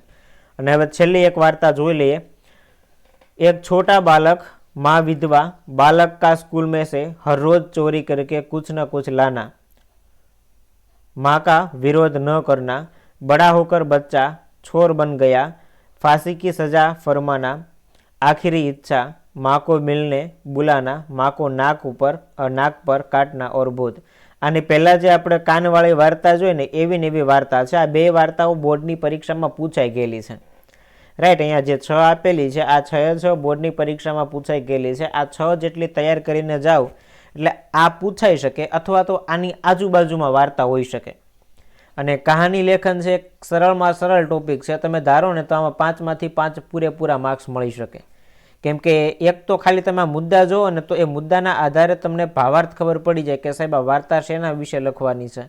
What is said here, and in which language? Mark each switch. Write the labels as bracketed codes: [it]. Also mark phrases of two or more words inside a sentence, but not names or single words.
[gu] અને હવે છેલ્લી એક વાર્તા જોઈ લઈએ। [hi] एक छोटा बालक, माँ विधवा, बालक का स्कूल में से हर रोज चोरी करके कुछ न कुछ लाना, माँ का विरोध न करना, बड़ा होकर बच्चा छोर बन गया, फांसी की सजा फरमाना, आखिरी इच्छा, माँ को मिलने बुलाना, माँ को नाक पर काटना और बोध। [gu] આની પહેલા જે આપણે કાનવાળી વાર્તા જોઈ ને એવી ને એવી વાર્તા છે। આ 2 વાર્તાઓ બોર્ડની પરીક્ષામાં પૂછાઈ ગયેલી છે। राइट, અહીંયા જે 6 આપેલી છે આ 6 બોર્ડની પરીક્ષામાં પૂછાઈ ગયેલી છે। આ 6 જેટલી તૈયાર કરીને જાઓ એટલે આ પૂછાઈ શકે અથવા તો આની આજુબાજુમાં વાર્તા હોઈ શકે। અને કહાની લેખન છે એક સરળમાં સરળ ટોપિક છે। તમે ધારો ને તો આમાં 5 માંથી 5 પૂરેપૂરા માર્ક્સ મળી શકે। કેમ કે એક તો ખાલી તમે મુદ્દા જો અને તો એ મુદ્દાના આધારે તમને ભાવાર્થ ખબર પડી જાય કે સાહેબ આ વાર્તા શેના વિશે લખવાની છે।